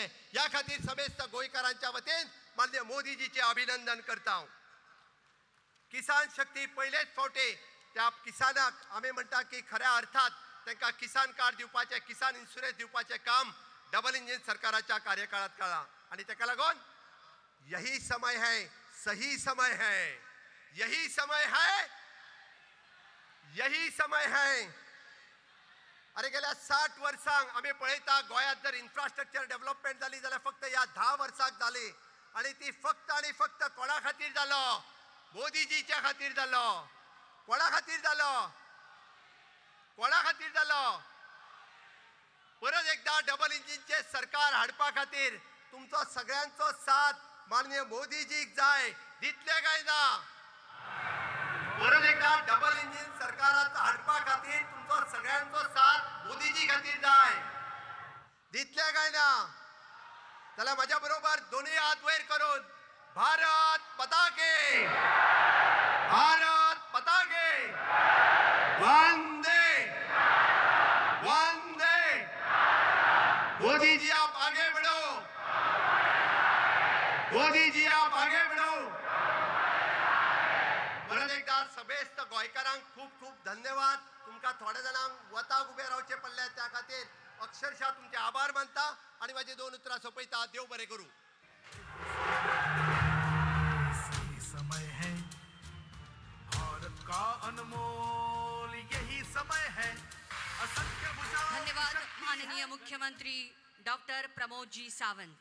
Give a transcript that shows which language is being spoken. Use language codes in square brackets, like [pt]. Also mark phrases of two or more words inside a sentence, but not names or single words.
[kok] या खातीर समेस्त गोंयकारांच्या वतीन माननीय मोदीजीचे अभिनंदन करता. किसान शक्ती पयलेच फावटी त्या किसानाक आमी म्हणटा की खऱ्या अर्थात तांकां किसान कार्ड दिवपाचे, किसान इन्शुरन्स दिवपाचे काम [en] double engine [kok] सरकाराच्या कार्यकाळात केला. आणि ताका लागून [hi] यही समय है, सही समय है, यही समय है, यही समय है. [kok] अरे गेल्या 60 वर्सांक आमी पळयता गोंयांत जर [en] infrastructure development [kok] जाली जाल्यार फक्त ह्या 10 वर्सांक जाली. आणि ती फक्त आणि फक्त कोणा खातीर जालो? मोदीजीच्या खातीर जालो. कोणा खातीर जालो? कोणा खातीर जालो? परत एकदा [en] double engineचे [kok] सरकार हाडपा खातीर तुमचो सगळ्यांचो साथ माननीय मोदीजीक जाय. दितले काय ना? परत एकदा [en] double engine [kok] सरकारात हाडपा खातीर तुमचो सगळ्यांचो साथ मोदीजी खातीर जाय. दितले काय ना? जाल्यार माझ्या बरोबर दोन्ही हात वयर करून [hi] भारत माता की, भारत माता की, वंदे वंदे. मोदी जी आप आगे बढ़ो, मोदी जी आप आगे बढ़ो. [kok] परत एकदा समेस्त गोंयकारांक खूप खूप धन्यवाद. तुमकां थोड्या जाणांक वताक उबे रावचे पडले त्या खातीर अक्षरशः तुमचे आभार मानता आणि माझी 2 उतरां सोंपयता. देव बरें करूं. [hi] सही समय है भारत का अनमोल, यही समय है असंख्य भुजाओं की धन्यवाद शक्ति है. [kok] माननीय मुख्यमंत्री डॉक्टर प्रमोद जी सावंत.